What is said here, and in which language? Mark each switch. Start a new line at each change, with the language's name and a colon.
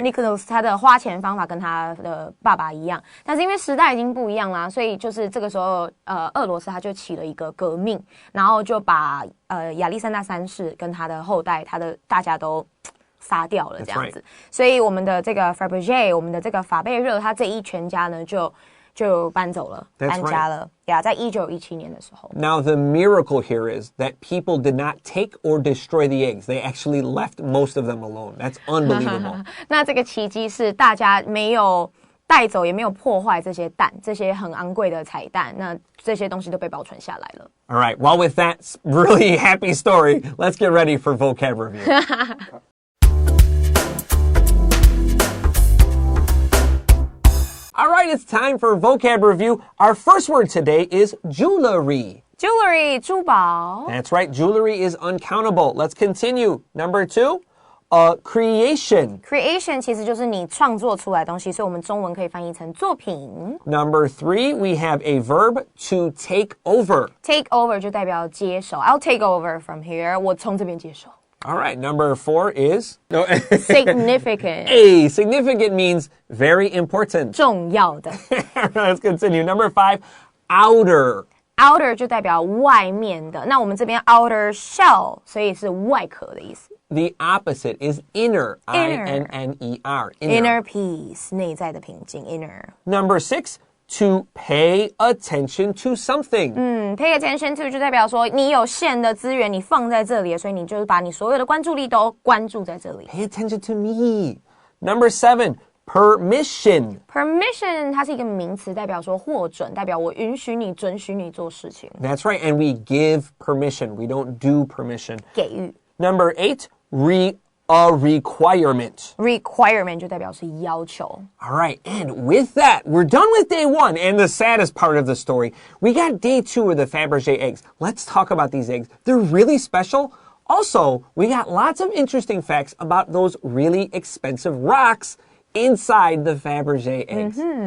Chinese: Nicholas 他的花钱方法跟他的爸爸一样，但是因为时代已经不一样啦，所以就是这个时候，俄罗斯他就起了一个革命，然后就把亚历山大三世跟他的后代，大家都杀掉了这样子。所以我们的这个 Fabergé， 我们的这个法贝热，他这一全家呢就搬走了，搬家了。 Yeah, 在1917年的时候。
English: Now the miracle here is that people did not take or destroy the eggs. They actually left most of them alone. That's unbelievable.
Chinese: 那这个奇迹是大家没有带走，也没有破坏这些蛋，这些很昂贵的彩蛋。那这些东西都被保存下来了。
English: All right. Well, with that really happy story, let's get ready for vocab review. All right, it's time for vocab review. Our first word today is jewelry. Jewelry, 珠宝。 That's right, jewelry is uncountable. Let's continue. Number 2, a creation.
Chinese: Creation 其实就是你创作出来的东西，所以我们中文可以翻译成作品。
English: Number 3, we have a verb to take over.
Chinese: Take over 就代表接手。
English: I'll take over from here.
Chinese: 我从这边接手。
English: All right, number 4 is Significant. A. Significant means very important.
Chinese: 重要的。
English: Let's continue. Number 5, outer.Outer
Chinese: 就代表外面的，那我们这边 outer shell， 所以是外壳的意思。
English: The opposite is inner. I-N-N-E-R. Inner peace，
Chinese: 内在的平静
English: inner. Number 6, to pay attention to something.
Chinese: Pay attention to 就代表说你有限的资源，你放在这里，所以你就是把你所有的关注力都关注在这里。
English: Pay attention to me. Number 7.Permission
Chinese: 它是一个名词，代表说获准，代表我允许你、准许你做事情。
English: That's right, and we give permission. We don't do permission.
Chinese: 给予。
English: Number 8, a requirement.
Chinese: Requirement 就代表是要求。
English: All right, and with that, we're done with day 1 and the saddest part of the story. We got day 2 of the Fabergé eggs. Let's talk about these eggs. They're really special. Also, we got lots of interesting facts about those really expensive rocks inside the Fabergé eggs.